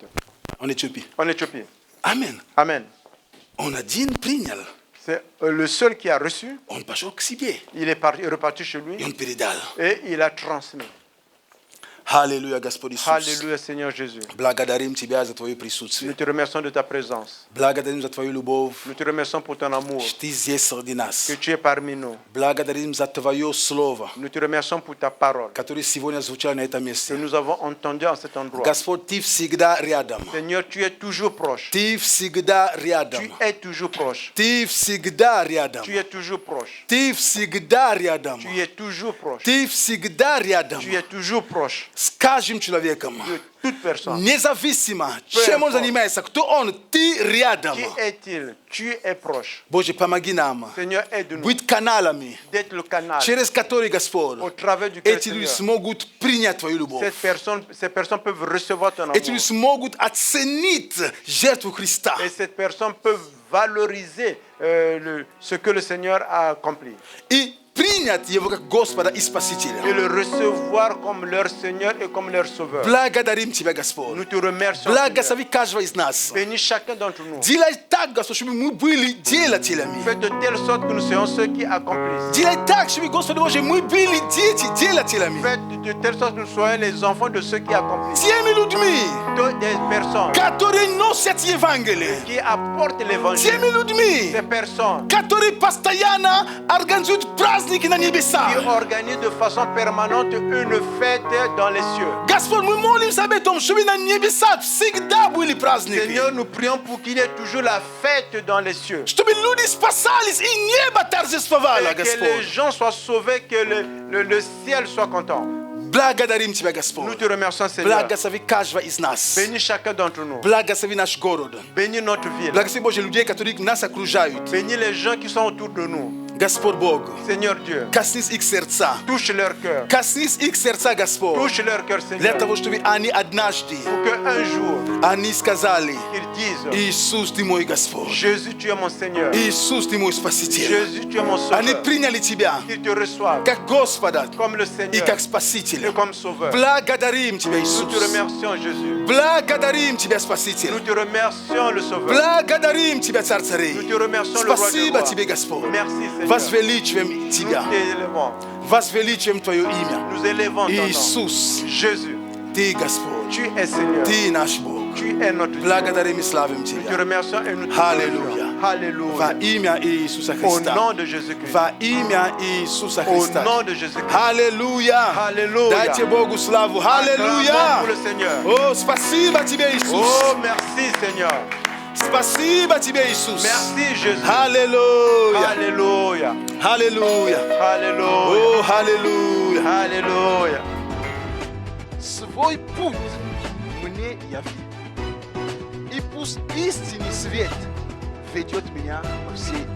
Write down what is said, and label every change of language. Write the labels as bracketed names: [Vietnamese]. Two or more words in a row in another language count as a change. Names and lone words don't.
[French] En Éthiopie. en Éthiopie. [Russian] Амин. [French] Amen. [Russian] Он один принял. [French] C'est le seul qui a reçu. [Russian] Он пошел к себе. [French] Il est reparti chez lui [Russian] И он передал. [French] et il a transmis. [Russian] Hallelujah, Господь Иисус. [French] Alléluia, Seigneur Jésus. [Russian] Благодарим Тебя за Твое [French] Nous [Russian] присутствие. [French] te remercions de ta présence. [Russian] Благодарим за Твою любовь. [French] Nous te remercions pour ton amour, [Russian] Что Ты здесь среди нас. [French] que tu es parmi nous. [Russian] Благодарим за Твое Слово, [French] Nous te remercions pour ta parole [Russian] которое сегодня звучало на этом [French] que [Russian] месте. [French] nous avons entendu en cet endroit. [Russian] Господь, Ты всегда рядом. [French] Seigneur, tu es toujours proche. [Russian] Ты всегда рядом. [French] Tu es toujours proche. [Russian] Ты всегда рядом. [French] Tu es toujours proche. [Russian] Ты всегда рядом. [French] Tu es toujours proche. [Russian] Ты всегда рядом. [French] Tu es toujours proche [Russian] С каждым человеком. [French] de toute personne. [Russian] Независимо, чем он занимается, кто он, ты рядом. [French] Qui est-il? Tu es proche. [Russian] Боже, помоги нам [French] Seigneur, aide-nous [Russian] быть каналами, [French] d'être le canal [Russian] через которые, Господь, [French] au travers duquel, [Russian] эти люди [French] Seigneur, [Russian] смогут принять Твою любовь. [French] ces personnes peuvent recevoir ton amour. [Russian] Эти люди смогут оценить жертву Христа. [French] Et ces personnes peuvent valoriser ce que le Seigneur a accompli [Russian] И принять Его как Господа и Спасителя. [French] et le recevoir comme leur Seigneur et comme leur Sauveur. [Russian] Благодарим Тебя, [French] Nous [Russian] Господь. [French] te remercions, Seigneur. [Russian] Благослови каждого из нас. [French] Bénis chacun d'entre nous. [Russian] Делай так, Господь, чтобы мы были делателями. [French] Fais de telle sorte que nous soyons ceux qui accomplissent. [Russian] Делай так, чтобы, Господи Боже, мы были дети делателями. [French] Fais de telle sorte que nous soyons les enfants de ceux qui accomplissent. [Russian] Теми людьми, [French] Des personnes [Russian] которые носят Евангелие. [French] qui apportent l'évangile. [Russian] Теми людьми, [French] Ces personnes [Russian] которые постоянно организуют праздники на [French] qui [Russian] небесах. [French] organisent de façon permanente une fête dans les cieux. [Russian] Господь, мы молимся об этом, чтобы на небесах всегда были праздники. [French] Seigneur, nous prions pour qu'il y ait toujours la fête dans les cieux. [Russian] Чтобы люди спасались и небо торжествовало, [French] Et que les [Russian] Господь. [French] gens soient sauvés, que le ciel soit content. [Russian] Благодарим Тебя, [French] Nous [Russian] Господь. [French] te remercions, Seigneur. [Russian] Благослови каждого из нас. [French] Bénis chacun d'entre nous. [Russian] Благослови наш город. [French] Bénis notre ville. [Russian] Благослови, Боже, людей, которые нас окружают. [French] Bénis les gens qui sont autour de nous. [Russian] Господь Бог, [French] Seigneur Dieu, [Russian] коснись их сердца. [French] touche leur cœur. [Russian] Коснись их сердца, Господь. [French] Touche leur cœur, [Russian] Для [French] Seigneur. [Russian] того, чтобы они однажды, [French] Pour qu'un jour, [Russian] они сказали, [French] ils disent, [Russian] Иисус, Ты мой Господь. [French] Jésus, tu es mon Seigneur. [Russian] Иисус, Ты мой Спаситель. [French] Jésus, tu es mon [Russian] Они [French] Sauveur. [Russian] приняли Тебя [French] Qu'ils te reçoivent [Russian] как Господа [French] comme le [Russian] и [French] Seigneur [Russian] как [French] et [Russian] Спасителя. [French] comme Sauveur. [Russian] Благодарим Тебя, [French] Nous te [Russian] Иисус. [French] remercions, Jésus. [Russian] Благодарим Тебя, [French] Nous [Russian] Спаситель. [French] te remercions, le Sauveur. [Russian] Благодарим Тебя, Царь [French] Nous [Russian] царей. [French] te remercions, le Roi des [Russian] Спасибо [French] Rois. [Russian] Тебе, Господь. [French] Merci, Seigneur. [Russian] Возвеличиваем [French] Nous [Russian] Тебя. [French] t'élevons. [Russian] Возвеличиваем Твое имя. [French] Nous élevons ton nom. [Russian] Иисус, [French] Jésus, [Russian] Ты Господь. [French] tu es Seigneur. [Russian] Ты наш Бог. [French] Tu es notre Dieu. [Russian] Благодарим и славим [French] Nous te [Russian] Тебя. [French] remercions et nous te Alléluia. glorifions. Alléluia. [Russian] Во имя Иисуса [French] Au [Russian] Христа. [French] nom de Jésus-Christ. [Russian] Во имя Иисуса [French] Au [Russian] Христа. [French] nom de Jésus-Christ. [Russian] Аллилуйя. [French] Alléluia. [Russian] Дайте Богу славу. [French] Acclamons [Russian] Аллилуйя. [French] pour le Seigneur. [Russian] О, спасибо Тебе, Иисус. [French] Oh, merci Seigneur. [Russian] Спасибо Тебе, Иисус. [French] Merci Jésus. [Russian] Аллилуйя. [French] Alléluia. [Russian] Аллилуйя. [French] Alléluia. [Russian] О, аллилуйя. [French] Alléluia. [Russian] Свой путь мне яви. И пусть истинный свет ведет меня по всей.